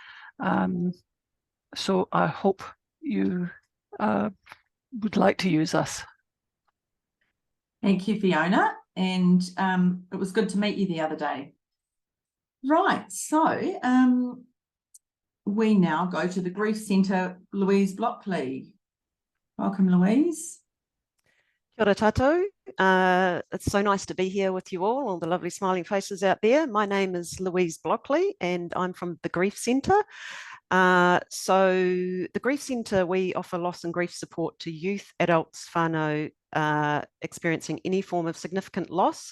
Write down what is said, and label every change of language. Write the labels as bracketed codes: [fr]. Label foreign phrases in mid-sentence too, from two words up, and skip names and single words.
[en] So I hope you would like to use us. Thank you, Fiona. And it was good to meet you the other day. Right, so we now go to the Grief Centre, Louise Blockley. Welcome, Louise. [mi] Kia ora tātou. [en] It's so nice to be here with you all the lovely smiling faces out there. My name is Louise Blockley and I'm from the Grief Centre. So the Grief Centre, we offer loss and grief support to youth, adults, whānau, experiencing any form of significant loss.